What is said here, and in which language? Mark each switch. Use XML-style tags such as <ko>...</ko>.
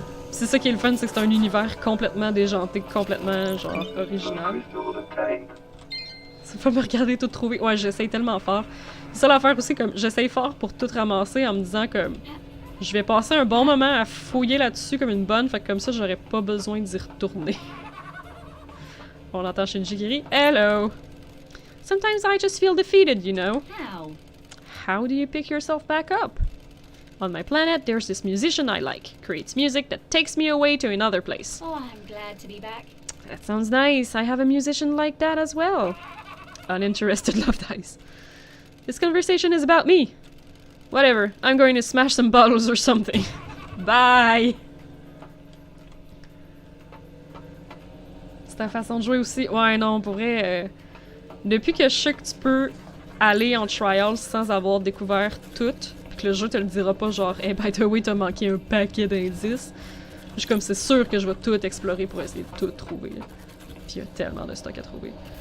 <fr>C'est ça qui est le fun, c'est que c'est un univers complètement déjanté, complètement, genre, original. Ça faut me regarder tout trouver. Ouais, j'essaye tellement fort. C'est ça l'affaire aussi, comme, j'essaye fort pour tout ramasser en me disant comme... Je vais passer un bon moment à fouiller là-dessus comme une bonne, fait que comme ça, j'aurais pas besoin d'y retourner. On entend Shinji qui rit. Hello!</fr> <en>Sometimes I just feel defeated, you know. How? How do you pick yourself back up? On my planet, there's this musician I like. Creates music that takes me away to another place. Oh, I'm glad to be back. That sounds nice. I have a musician like that as well. Uninterested love dice. This conversation is about me. Whatever. I'm going to smash some bottles or something. Bye!</en> <fr>C'est ta façon de jouer aussi. Ouais, non, pour vrai... depuis que je sais que tu peux aller en trial sans avoir découvert tout, pis que le jeu te le dira pas genre</fr> <en>hey, by the way,</en> <fr>t'as manqué un paquet d'indices. Je suis comme c'est sûr que je vais tout explorer pour essayer de tout trouver. Pis il y a tellement de stock à trouver.</fr>